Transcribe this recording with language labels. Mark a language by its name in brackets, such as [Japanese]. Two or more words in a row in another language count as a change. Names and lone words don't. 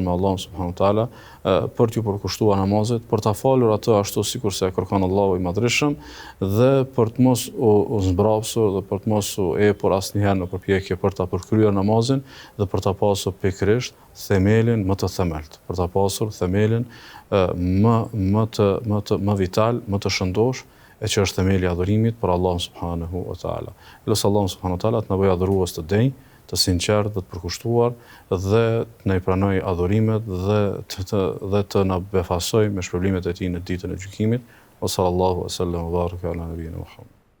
[Albanian] me Allahun [Arabic] سبحانه وتعالى [Albanian] për t'ju përkushtuar namazet, për ta falur atë ashtu sikur se kërkon Allahu i Madhreshëm dhe për të mos u zmbrapsur dhe për të mos u epur asnjëherë në përpjekje për ta përkryer namazin dhe për ta pasur pikërisht themelin më të themelt, për ta pasur themelin më vital, më të shëndosh, e që është themeli i adhurimit për Allahun [Arabic] سبحانه وتعالى. [Albanian] Lutem Allahun [Arabic] سبحانه وتعالى [Albanian] të na bëjë adhurues të denj, të sinqert dhe të përkushtuar dhe të na i pranoj adhurimet dhe të na befasoj me shpërblimet e tij në ditën e gjykimit. [Arabic] صلى الله عليه وسلم وبارك على نبينا محمد.